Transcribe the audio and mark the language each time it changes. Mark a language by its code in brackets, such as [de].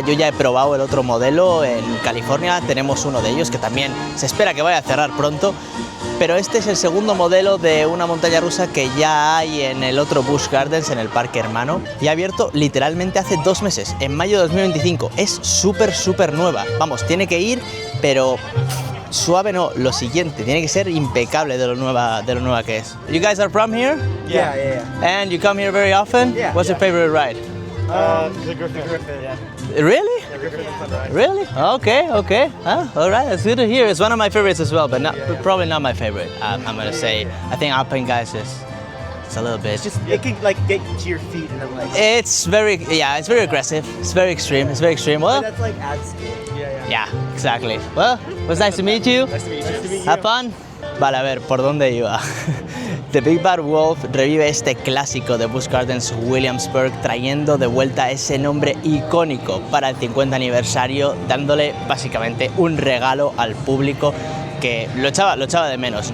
[es] Yo ya he probado el otro modelo en California, tenemos uno de ellos que también se espera que vaya a cerrar pronto, pero este es el segundo modelo de una montaña rusa que ya hay en el otro Busch Gardens, en el parque hermano, y ha abierto literalmente hace 2 meses, en mayo de 2025. Es súper nueva, vamos, tiene que ir, pero suave no, lo siguiente, tiene que ser impecable de lo nueva que es. [en] You guys are from here? Yeah. And you come here very often? Yeah. What's your favorite ride? The Griffin. Yeah. Really? The Griffin is fun ride. Really? Okay. All right, that's good to hear. It's one of my favorites as well, but probably not my favorite. I'm gonna say, I think Alpine Guys it's a little bit. It could like get to your feet and then like. It's very aggressive. It's very extreme. Well, That's like ad school. yeah, exactly. Well, it was nice to meet you. Nice to meet you. Have fun. [es] Vale, a ver, ¿por dónde iba? The Big Bad Wolf revive este clásico de Busch Gardens Williamsburg, trayendo de vuelta ese nombre icónico para el 50 aniversario, dándole básicamente un regalo al público que lo echaba de menos.